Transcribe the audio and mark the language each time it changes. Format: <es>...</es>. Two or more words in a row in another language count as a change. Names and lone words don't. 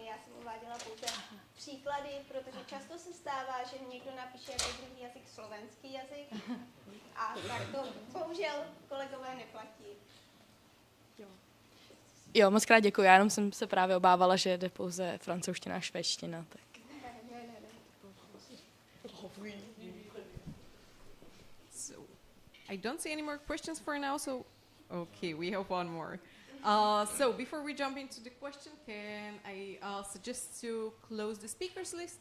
<cs>Já jsem uváděla pouze příklady, protože často se stává, že někdo napíše jako druhý jazyk slovenský jazyk a tak to bohužel kolegové neplatí. Jo, moc krát děkuji. Já jenom jsem se právě obávala, že jde pouze francouzština a švédština. Tak.</cs> <en>So, I don't see any more questions for now, so okay, we have one more. So before we jump into the question, can I suggest to close the speakers list?</en>